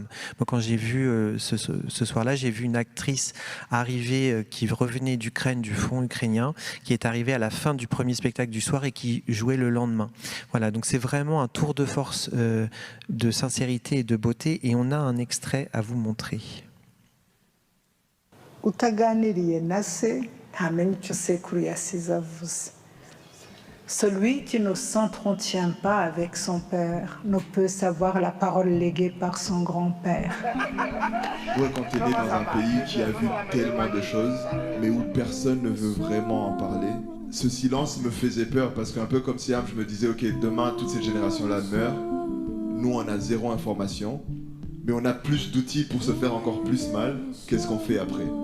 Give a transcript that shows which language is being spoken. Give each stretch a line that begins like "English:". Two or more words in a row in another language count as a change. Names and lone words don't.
French: Moi, quand j'ai vu ce soir-là, j'ai vu une actrice arriver qui revenait d'Ukraine, du front ukrainien, qui est arrivée à la fin du premier spectacle du soir et qui jouait le lendemain. Voilà, donc c'est vraiment un tour de force de sincérité et de beauté, et on a un extrait à vous montrer.
Kinyarwanda: Utaganiriye na se ntamenya icyo sekuru yasize avuze.
French: Celui qui ne s'entretient pas avec son père ne peut savoir la parole léguée par son grand-père. Ouais, quand t'es né dans un pays qui a vu tellement de choses, mais où personne ne veut vraiment en parler, ce silence me faisait peur, parce qu'un peu comme Siam, je me disais, ok, demain, toute cette génération-là meurt, nous on a 0 information, mais on a plus d'outils pour se faire encore plus mal, qu'est-ce qu'on fait après ?